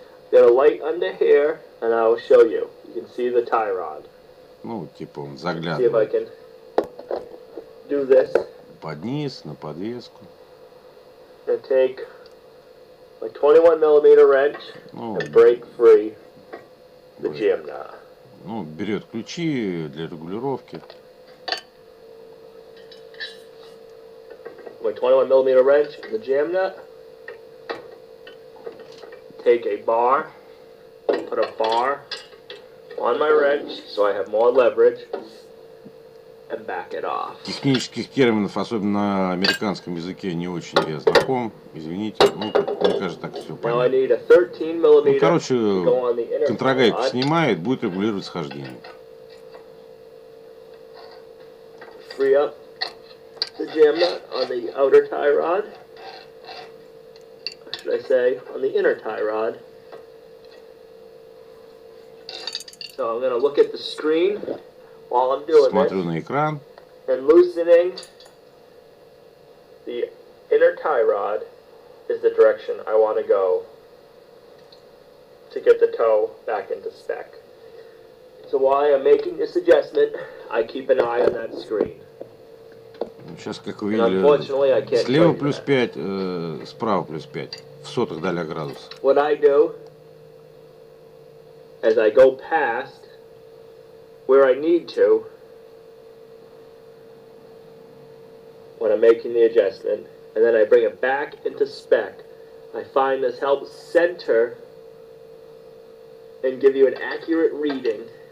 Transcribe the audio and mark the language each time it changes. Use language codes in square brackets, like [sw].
[en] Got a light under here, and I will show you. You can see the tie rod. [ru] Ну, типа он заглядывает под низ, на подвеску. [en] And take my 21mm wrench and break free the jam knot. [ru] Ну, берет ключи для регулировки. [en] My 21mm wrench and the jam nut. Take a bar, put a bar on my wrench so I have more leverage, and back it off. [ru] Технических терминов, особенно на американском языке, не очень я знаком. Извините, ну, мне кажется, так все понятно. Ну, короче, контрагайку снимает, будет регулировать схождение. [en] Free up the jam nut on the outer tie rod. Should I say, on the inner tie rod. So I'm going to look at the screen while I'm doing [ru] Смотрю на экран. [en] And loosening the inner tie rod is the direction I want to go to get the toe back into spec. So while I'm making this adjustment, I keep an eye on that screen. [ru] Сейчас, как вы видели, слева плюс 5, справа плюс 5, в сотых доля градуса. [en] What I do, as I go past where I need to, when I'm making the adjustment, and then I bring it back into spec, I find this helps center and give you an accurate reading.